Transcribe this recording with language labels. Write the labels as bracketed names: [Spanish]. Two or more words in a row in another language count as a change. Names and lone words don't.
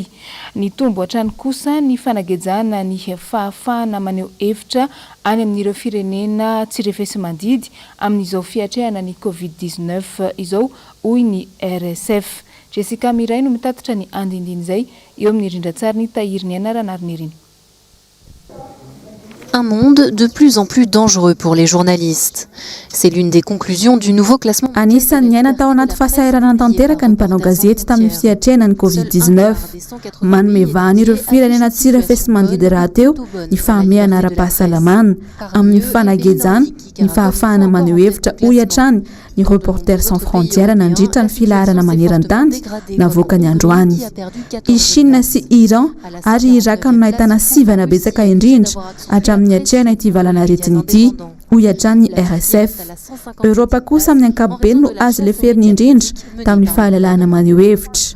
[Malagasy] Ny tombo hatrany kosa ny fanagejana ny fahafahana maneho hevitra any amin'ireo firenena tsirefesi-mandidy amin'izao fiatrehana ny COVID-19 izao hoy ny RSF. Jessica Miray no mitatitra ny andindiny izay eo amin'ny rindrantsary ny tahiry ny anarana ary ny riny. [French] Un monde de plus en plus dangereux pour les journalistes. C'est l'une des conclusions du nouveau classement. [Malagasy] Anisan'ny aina tao anaty fahasahiranana tanteraka ny mpanao gazety tamin'ny fiatrehana ny COVID-19. Manome vahana ireo firenena tsirefesi-mandidy rahateo ny fahamehana ara-pahasalamana amin'ny fanagejana ny fahafahana maneho hevitra hoy hatrany ny Reporters sans frontières nandritra ny filaharana maneran-tany navoaka ny androany. I Chine sy Iran ary Irak no nahitana sivana betsaka indrindra hatramin'ny hatrehana ity valana aretina ity hoy hatrany ny RSF. Europa kosa amin'ny ankapobeny no azo leferiny indrindra tamin'ny fahalalahana maneho hevitra.